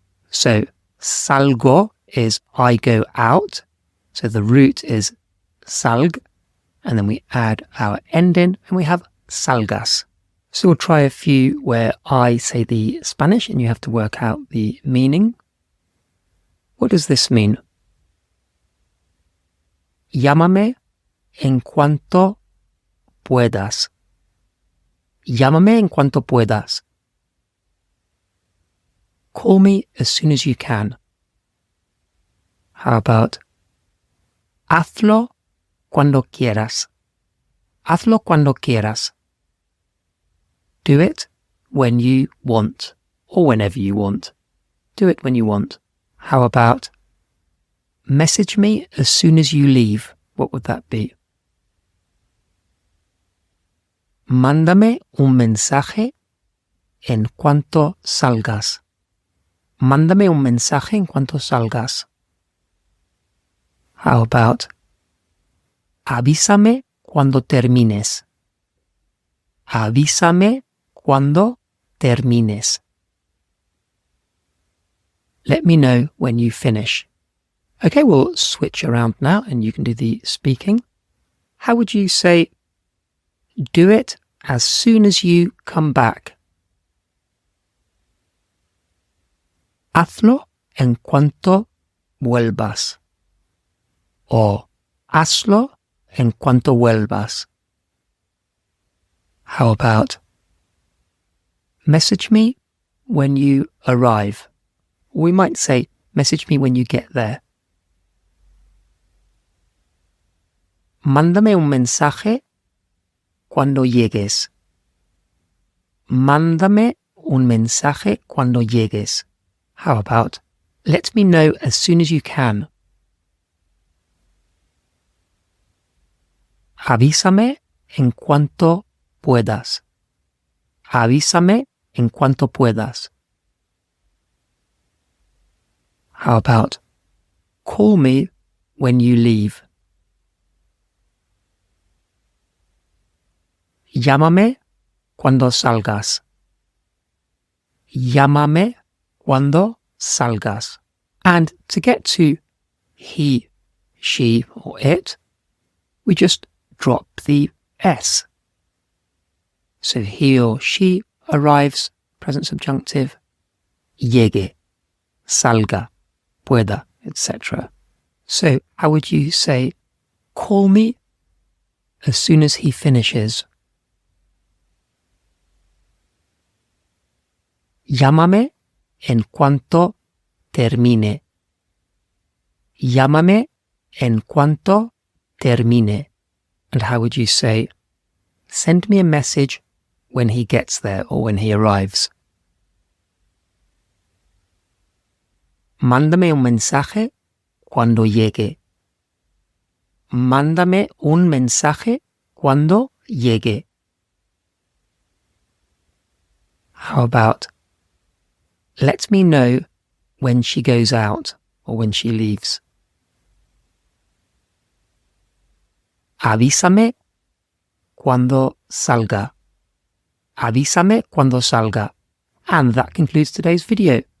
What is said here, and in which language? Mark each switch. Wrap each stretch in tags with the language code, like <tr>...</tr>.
<en>So salgo is I go out, so the root is salg, and then we add our ending and we have salgas. So we'll try a few where I say the Spanish and you have to work out the meaning. What does this mean?</en> <es>Llámame en cuanto puedas. Llámame en cuanto puedas.</es> <en>Call me as soon as you can. How about</en> <es>hazlo cuando quieras. Hazlo cuando quieras.</es> <en>Do it when you want, or whenever you want. Do it when you want. How about message me as soon as you leave? What would that be?</en> <es>Mándame un mensaje en cuanto salgas. Mándame un mensaje en cuanto salgas.</es> <en>How about</en> <es>avísame cuando termines. Avísame cuando termines.</es> <en>Let me know when you finish. Okay, we'll switch around now and you can do the speaking. How would you say, do it as soon as you come back?</en> <es>Hazlo en cuanto vuelvas. O hazlo en cuanto vuelvas.</es> <en>How about message me when you arrive? We might say message me when you get there.</en> <es>Mándame un mensaje cuando llegues. Mándame un mensaje cuando llegues.</es> <en>How about, let me know as soon as you can.</en> <es>Avísame en cuanto puedas. Avísame en cuanto puedas.</es> <en>How about, call me when you leave.</en> <es>Llámame cuando salgas. Llámame cuando salgas.</es> <en>And to get to he, she, or it, we just drop the S. So he or she arrives, present subjunctive, llegue, salga, pueda, etc. So how would you say, call me as soon as he finishes?</en> <es>Llámame en cuanto termine. Llámame en cuanto termine.</es> <en>And how would you say, send me a message when he gets there or when he arrives?</en> <es>Mándame un mensaje cuando llegue. Mándame un mensaje cuando llegue.</es> <en>How about, let me know when she goes out or when she leaves.</en> <es>Avísame cuando salga. Avísame cuando salga.</es> <en>And that concludes today's video.</en>